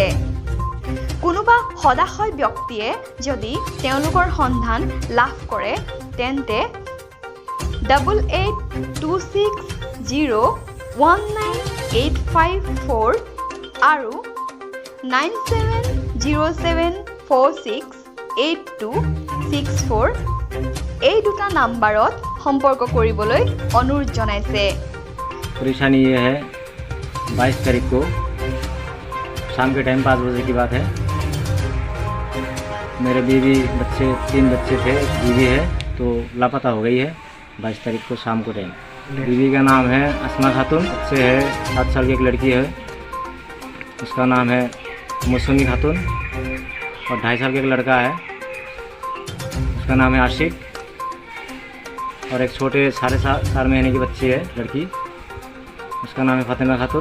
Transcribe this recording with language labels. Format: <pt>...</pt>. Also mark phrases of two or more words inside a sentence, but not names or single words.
<as>কোনোবা সদাশয় ব্যক্তিয়ে যদি তেওঁলোকৰ সন্ধান লাভ কৰে তেন্তে 8826019854 আৰু 9707468264 এই দুটা নাম্বাৰত সম্পৰ্ক কৰিবলৈ অনুৰোধ জনাইছে।</as> <hi>परेशानी ये है 22 तारीख को शाम के टाइम 5 बजे की बात है। मेरे बीवी बच्चे 3 बच्चे थे, बीवी है तो लापता हो गई है 22 तारीख को शाम को टाइम। बीवी का नाम है आसमा खातून, बच्चे है 7 साल की एक लड़की है, उसका नाम है मौसमी खातून, और 2.5 साल का एक लड़का है, उसका नाम है आशिक, और एक छोटे 4.5 महीने की बच्ची है लड़की, उसका नाम है फातिमा खातून।</hi>